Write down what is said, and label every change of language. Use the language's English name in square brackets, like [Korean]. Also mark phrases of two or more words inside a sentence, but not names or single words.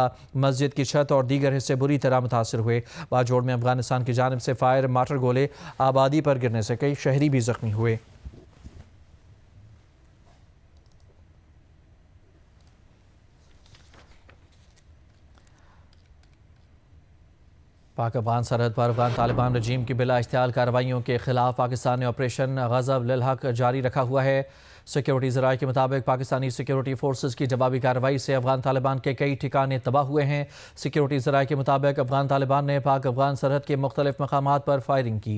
[Urdu] مسجد کی چھت اور دیگر حصے بری طرح متاثر ہوئے۔ باجوڑ میں افغانستان کی جانب سے فائر مارٹر گولے آبادی پر گرنے سے کئی شہری بھی زخمی ہوئے۔ پاک افغان سرحد پر افغان طالبان رجیم کی بلا اشتعال کارروائیوں کے خلاف پاکستان نے آپریشن غضب للحق جاری رکھا ہوا ہے۔ سیکیورٹی ذرائع کے مطابق پاکستانی سیکیورٹی فورسز کی جوابی کارروائی سے افغان طالبان کے کئی ٹھکانے تباہ ہوئے ہیں۔ سیکیورٹی ذرائع کے مطابق افغان طالبان نے پاک افغان سرحد کے مختلف مقامات پر فائرنگ کی۔